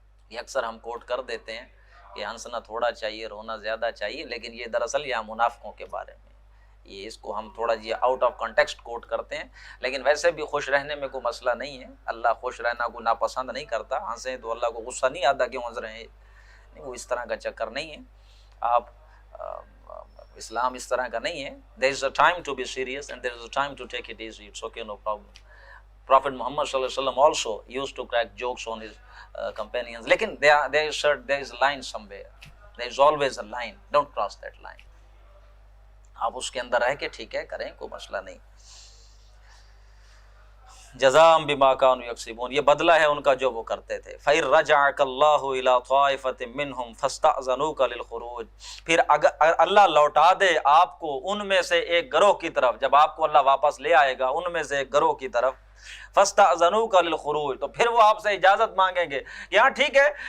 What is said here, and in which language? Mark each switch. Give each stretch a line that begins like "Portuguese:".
Urdu: یہ اکثر ہم کوٹ کر دیتے ہیں کہ ہنسنا تھوڑا چاہیے، رونا زیادہ چاہیے، لیکن یہ دراصل یہاں منافقوں کے بارے میں، یہ اس کو ہم تھوڑا یہ آؤٹ آف کنٹیکسٹ کوٹ کرتے ہیں، لیکن ویسے بھی خوش رہنے میں کوئی مسئلہ نہیں ہے، اللہ خوش رہنا کو ناپسند نہیں کرتا۔ ہنسیں تو اللہ کو غصہ نہیں آتا کیوں ہنس رہے ہیں، نہیں، وہ اس طرح کا چکر نہیں ہے۔ آپ اسلام اس طرح کا نہیں ہے۔
English: there is a time to be serious and there is a time to take it easy, it's okay, no problem. Prophet Muhammad صلی اللہ علیہ وسلم also used to crack jokes on his companions, لیکن there is a line somewhere, there is always a line, don't cross that line.
Urdu: آپ اس کے اندر رہ کے ٹھیک ہے کریں، کوئی مسئلہ نہیں۔
Arabic: جزاء بما كانوا يكسبون،
Urdu: یہ بدلہ ہے ان کا جو وہ کرتے تھے۔
Arabic: فَإِن رَجَعَكَ اللَّهُ إِلَىٰ طَائِفَةٍ مِّنْهُمْ فَاسْتَأْذَنُوكَ لِلْخُرُوجِ،
Urdu: پھر اگر اللہ لوٹا دے آپ کو ان میں سے ایک گروہ کی طرف، جب آپ کو اللہ واپس لے آئے گا ان میں سے ایک گروہ کی طرف،
Arabic: فَاسْتَأْذَنُوكَ لِلْخُرُوجِ،
Urdu: تو پھر وہ آپ سے اجازت مانگیں گے کہ ہاں ٹھیک ہے